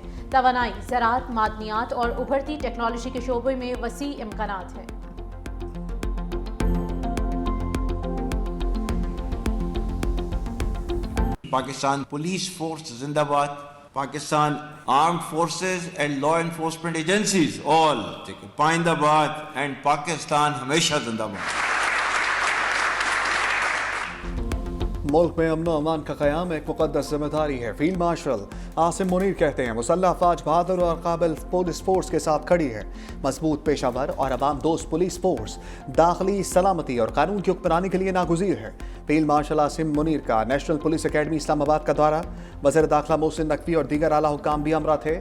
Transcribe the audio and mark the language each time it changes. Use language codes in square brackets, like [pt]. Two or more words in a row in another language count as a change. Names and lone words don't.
[ur] توانائی، زراعت، معدنیات اور ابھرتی ٹیکنالوجی کے شعبے میں وسیع امکانات ہیں۔ پاکستان پولیس فورس زندہ باد. [en] Pakistan armed forces and law enforcement agencies all [ur] پائندہ باد [en] and [ur] پاکستان ہمیشہ زندہ باد. ملک میں امن امان کا قیام ایک مقدس ذمہ داری ہے۔ فیلڈ مارشل عاصم منیر کہتے ہیں مسلح افواج بہادر اور قابل پولیس فورس کے ساتھ کھڑی ہے. مضبوط پیشہ ور اور عوام دوست پولیس فورس داخلی سلامتی اور قانون کی حکمرانی کے لیے ناگزیر ہے. فیلڈ مارشل عاصم منیر کا نیشنل پولیس اکیڈمی اسلام آباد کا دورہ، وزیر داخلہ محسن نقوی اور دیگر اعلیٰ حکام بھی ہمراہ تھے.